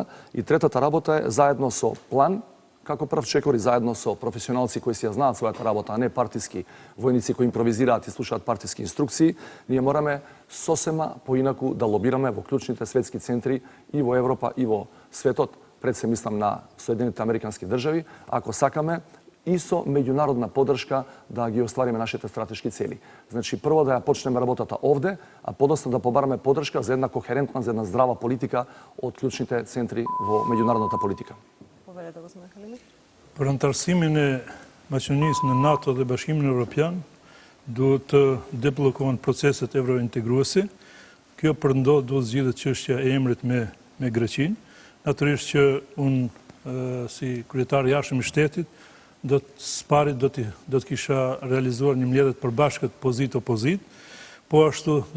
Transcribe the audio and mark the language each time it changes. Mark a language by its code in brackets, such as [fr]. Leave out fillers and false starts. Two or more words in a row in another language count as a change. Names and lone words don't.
[mk] И третата работа е заедно со план, како прв чекор и заедно со професионалци кои си ја знаат својата работа, а не партиски војници кои импровизираат и слушаат партиски инструкции, ние мораме сосема поинаку да лобираме во клучните светски центри и во Европа и во светот, пред се мислам на Соединените Американски држави, ако сакаме и со меѓународна поддршка да ги оствариме нашите стратешки цели. Значи, прво да ја почнеме работата овде, а подоцна да побараме поддршка за една кохерентна, за една здрава политика од клучните центри во меѓународната политика. Повелете го се Халими. [sq] Për antarësimin e Maqedonisë në NATO dhe Bashkimin Evropian, duhet të deblokohen proceset eurointegruese. Kjo përndodh duhet zgjidhet çështja e emrit me Greqinë. Natyrisht që unë si kryetar i jashtëm i shtetit do të kisha realizuar një mbledhje të përbashkët pozit-opozit, po ashtu do